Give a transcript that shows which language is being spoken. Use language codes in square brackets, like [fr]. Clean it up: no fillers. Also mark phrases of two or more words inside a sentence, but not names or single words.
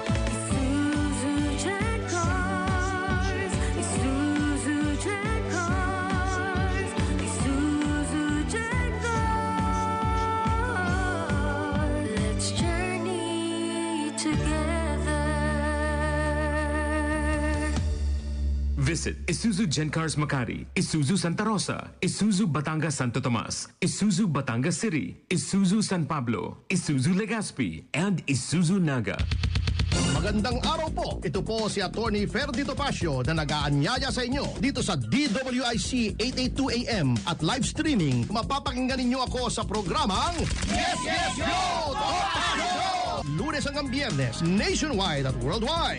[en] Isuzu Jaguars, Isuzu Jaguars, Isuzu Jaguars. Let's journey together. Visit Isuzu Gencars Makati, Isuzu Santa Rosa, Isuzu Batangas Santo Tomas, Isuzu Batangas City, Isuzu San Pablo, Isuzu Legazpi, and Isuzu Naga. [tl] Magandang araw po. Ito po si Attorney Ferdy Topacio na nag-aanyaya sa inyo dito sa DWIC 882 AM at [en] live streaming. [tl] Mapapakinggan ninyo ako sa programang Yes, Yes, Yo! Topacio! Lunes hanggang Biyernes, nationwide at worldwide.